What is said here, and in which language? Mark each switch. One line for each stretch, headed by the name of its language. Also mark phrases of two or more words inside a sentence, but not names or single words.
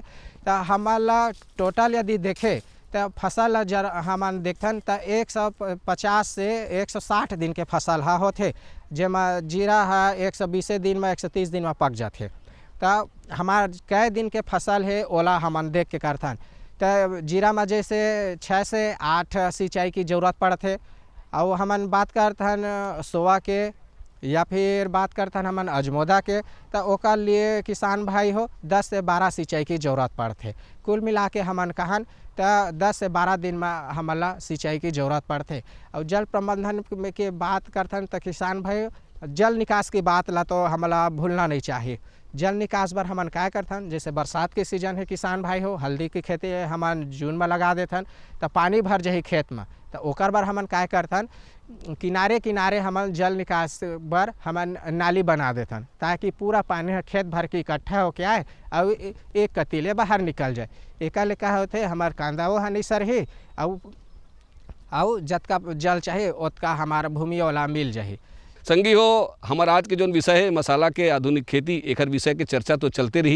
Chhattisgarhi: तो हमला टोटल यदि देखे तो फसल जर हमन देखथन तो 150 से 160 दिन के फसल हा होथे, जेमा जीरा है 120 दिन में 130 दिन में पक जाथे। तो हमार कई दिन के फसल है ओला हमन देख के करथन। तो जीरा में जैसे 6 से 8 सिंचाई की ज़रूरत पड़ते, और हमन बात करथन सोवा के या फिर बात करथन हमन अजमोदा के, तो ओकर लिए किसान भाई हो 10 से 12 सिंचाई की ज़रूरत पड़ते। कुल मिला के हमन कहन तो 10 से 12 दिन में हमला सिंचाई की ज़रूरत पड़ते। और जल प्रबंधन में के बात करथन तो किसान भाई जल निकास की बात ला तो हमला भूलना नहीं चाहिए। जल निकास बर हमन क्या करथन, जैसे बरसात के सीजन है किसान भाई हो हल्दी की खेती है हमन जून में लगा देथन, तो पानी भर जाही खेत में, तो ओकर बर हमन क्या करथन किनारे किनारे हमन जल निकास बर हमन नाली बना देथन, ताकि पूरा पानी खेत भर के इकट्ठा होके आए और एक कतीले बाहर निकल जाए। एक क्या होते हमार कांदाओ हनी सरही और जतका जल चाहिए उतका हमारा भूमि वाला मिल जाही। संगी हो हमारा आज के जो विषय है मसाला के आधुनिक खेती, एक विषय के चर्चा तो चलते रही।